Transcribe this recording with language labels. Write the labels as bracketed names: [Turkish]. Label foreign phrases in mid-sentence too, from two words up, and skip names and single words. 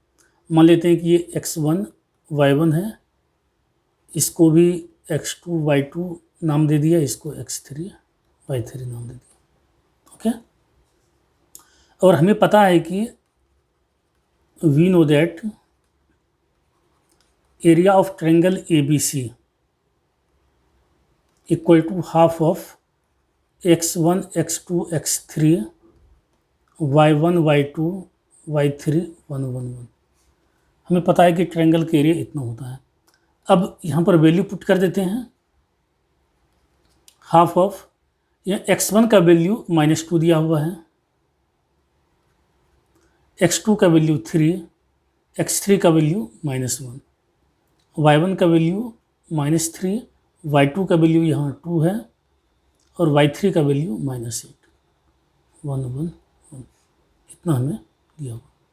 [Hindi] मान लेते हैं कि ये x1 y1 है, इसको भी x2 y2 नाम दे दिया, इसको x3 y3 नाम दे दिया। [English] ओके, [Hindi] और हमें पता है कि [English] we know that area of triangle ABC equal to half of x1 x2 x3 y1 y2 y3 1 1 1. [Hindi] हमें पता है कि ट्रायंगल का एरिया इतना होता है। अब यहाँ पर वैल्यू पुट कर देते हैं। [English] half of [Hindi] x1 का वैल्यू -2 दिया हुआ है, x2 का वैल्यू 3, x3 का वैल्यू -1, y1 का वैल्यू -3, y2 का वैल्यू यहाँ 2 है और y3 का वैल्यू -8 1 1 1 इतना हमें दिया हुआ।